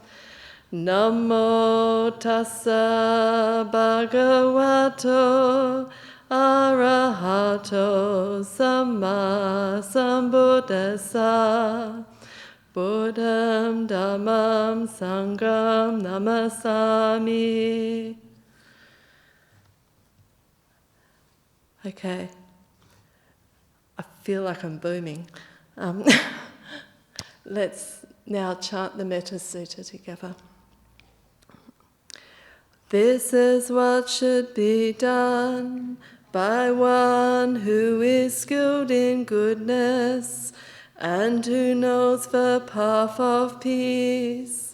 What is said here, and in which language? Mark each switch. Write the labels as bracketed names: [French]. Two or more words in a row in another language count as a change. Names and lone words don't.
[Pali] Namo tassa bhagavato arahato samma sambuddhassa. Buddham dhammam sangham namasami. [English] Okay, I feel like I'm booming. Let's now chant the Metta Sutta together. This is what should be done by one who is skilled in goodness and who knows the path of peace.